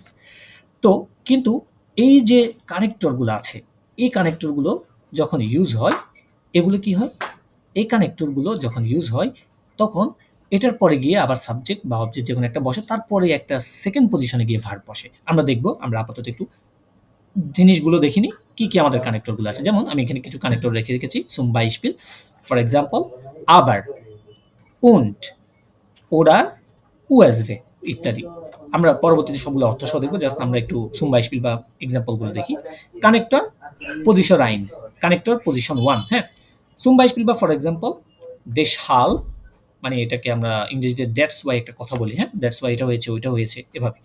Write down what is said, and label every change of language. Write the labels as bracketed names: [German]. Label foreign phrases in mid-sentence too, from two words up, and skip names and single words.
[Bangla] তো কিন্তু এই যে কানেক্টরগুলো আছে, এই কানেক্টরগুলো যখন ইউজ হয়, এগুলো কি হয়, এই কানেক্টরগুলো যখন ইউজ হয় তখন এটার পরে গিয়ে আবার সাবজেক্ট বা অবজেক্ট যে কোনো একটা বসে, তারপরে একটা [English] second position [Bangla] গিয়ে ভার্ব বসে। আমরা দেখব, আমরা আপাতত একটু জিনিসগুলো দেখিনি কি কি আমাদের কানেক্টরগুলো আছে। যেমন আমি এখানে কিছু কানেক্টর রেখে রেখেছি, [German] zum Beispiel, [English] for example [German] aber, und, oder, usw [Bangla] ইত্যাদি। আমরা পরবর্তীতে সবগুলো অর্থ সহ দেখবো, জাস্ট আমরা একটু [German] zum Beispiel [Bangla] বা এক্সাম্পল গুলো দেখি। [English] connector position আইনস, connector position one, হ্যাঁ। [German] zum Beispiel [Bangla] বা [English] for example [Bangla] deshalb, মানে এটাকে আমরা ইংরেজিতে [English] that's why [Bangla] একটা কথা বলি, হ্যাঁ, [English] that's why [Bangla] এটা হয়েছে ওইটা হয়েছে, এভাবে।